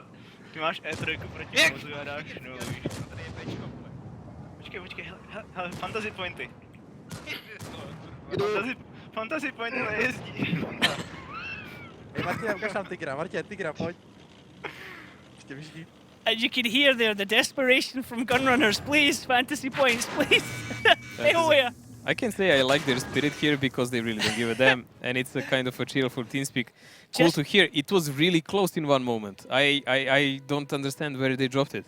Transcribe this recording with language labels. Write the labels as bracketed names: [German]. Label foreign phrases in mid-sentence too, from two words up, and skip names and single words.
[Czech] Ty máš E3 proti mozu a dáš nulu, víš? No tady je Bčko, vole. Počkej, hele, fantasy pointy. Fantasy pointy nejezdí. Hej, Martin, ukaž nám tygra, tygra, pojď. Ještě vyždí. [English] As you can hear there, the desperation from Gunrunners. Please, fantasy points, please. Hey, I can say I like their spirit here because they really don't give a damn, and it's a kind of a cheerful TeamSpeak. Cool to hear. It was really close in one moment. I don't understand where they dropped it.